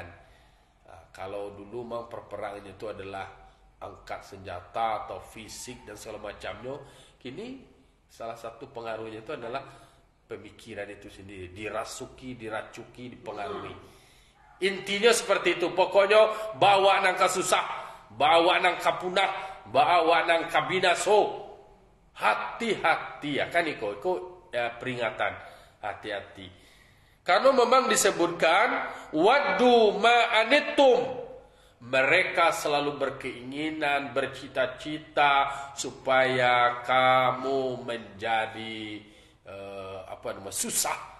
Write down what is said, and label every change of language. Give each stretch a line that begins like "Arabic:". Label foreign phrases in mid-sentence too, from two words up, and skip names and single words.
Indonesian: Kalau dulu memang perperangannya itu adalah angkat senjata atau fisik dan segala macamnya, kini salah satu pengaruhnya itu adalah pemikiran itu sendiri, diracuki, dipengaruhi. Intinya seperti itu.
Minangkabau: Pokoknya bawa nang kasusah, bawa nang kapunah, bawa nang kabinaso.
Indonesian: Hati-hati ya kan iko peringatan, hati-hati. Karena memang disebutkan
Arabic: ودوا ما عنتم.
Indonesian: Mereka selalu berkeinginan, bercita-cita supaya kamu menjadi susah.